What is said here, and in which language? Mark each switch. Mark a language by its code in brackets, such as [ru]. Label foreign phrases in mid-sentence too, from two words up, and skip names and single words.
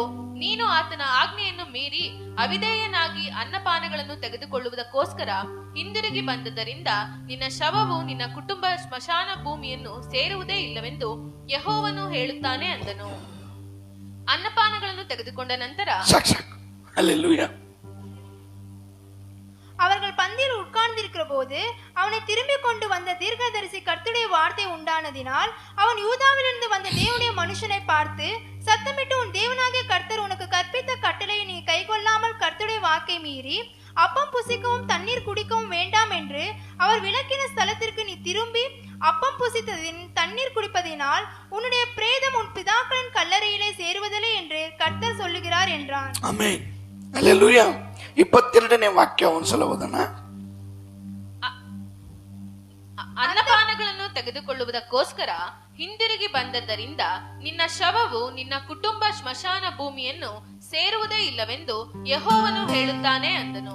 [kn] ನೀನು ಆತನ ಆಜ್ಞೆಯನ್ನು ಮೀರಿ ಅವಿಧೇಯನಾಗಿ ಅನ್ನಪಾನಗಳನ್ನು ತೆಗೆದುಕೊಳ್ಳುವುದಕ್ಕೋಸ್ಕರ ಹಿಂದಿರುಗಿ ಬಂದದ್ದರಿಂದ ನಿನ್ನ ಶವವು ನಿನ್ನ ಕುಟುಂಬ ಸ್ಮಶಾನ ಭೂಮಿಯನ್ನು ಸೇರುವುದೇ ಇಲ್ಲವೆಂದು ಯೆಹೋವನು ಹೇಳುತ್ತಾನೆ ಅಂದನು. ಅನ್ನಪಾನಗಳನ್ನು ತೆಗೆದುಕೊಂಡ ನಂತರ [ta] அவர்கள் பந்தியில் உட்கார்ந்திருக்கிற போது அவனை திரும்பி கொண்டு வந்த தீர்க்கதரிசி கர்த்தருடைய வார்த்தை உண்டானதினால் அவன் யூதாவிலிருந்து வந்த தேவனுடைய மனுஷனை பார்த்து, சத்தமிட்டு உன் தேவனாகிய கர்த்தர் உனக்கு கற்பித்த கட்டளையை நீ கைக்கொள்ளாமல் கர்த்தருடைய வாக்கை மீறி அப்பம் புசிக்கவும் தண்ணீர் குடிக்கவும் வேண்டாம் என்று அவர் விலக்கின ஸ்தலத்திற்கு நீ திரும்பி அப்பம் புசித்ததின் தண்ணீர் குடிப்பதினால் உன்னுடைய பிரேதம் உன் பிதாக்களின் கல்லறையிலே சேருவதில்லை என்று கர்த்தர் சொல்லுகிறார் என்றான். [kn] ಆಮೆನ್. ಹಲ್ಲೆಲೂಯಾ. 22ನೇ ವಾಕ್ಯ ಒಂದ್ಸಲ ಓದೋಣ. ಅನ್ನಪಾನಗಳನ್ನು ತೆಗೆದುಕೊಳ್ಳುವುದಕ್ಕೋಸ್ಕರ ಹಿಂದಿರುಗಿ ಬಂದದ್ದರಿಂದ ನಿನ್ನ ಶವವು ನಿನ್ನ ಕುಟುಂಬ ಸ್ಮಶಾನ ಭೂಮಿಯನ್ನು ಸೇರುವುದೇ ಇಲ್ಲವೆಂದು ಯೆಹೋವನು ಹೇಳುತ್ತಾನೆ ಅಂದನು.